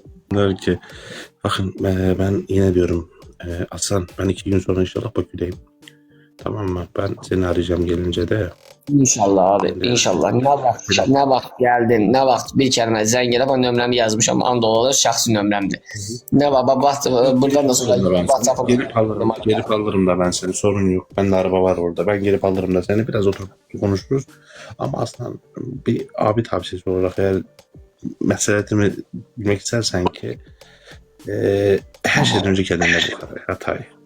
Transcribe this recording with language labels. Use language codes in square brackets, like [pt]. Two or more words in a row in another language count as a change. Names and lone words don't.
[tr] Der ki bakın ben yine diyorum Aslan ben 2 gün sonra inşallah Bakü'deyim. Tamam mı? Ben seni arayacağım gelince de. [az] İnşallah abi, inşallah. Ne vaxt geldin, ne vaxt bir kəlmə zəng edib, o nömrəmi yazmışam, and olur, şəxsi nömrəmdir. [tr] Ne var, buradan da sonra WhatsApp'a Gelip alırım da ben seni, sorun yok. Ben de araba var orada. Ben gelip alırım da seni, biraz oturup konuşuruz. Ama Aslan bir abi tavsiyesi olarak eğer meselemi bilmek istersen ki her şeyden önce kendine bak hatayı.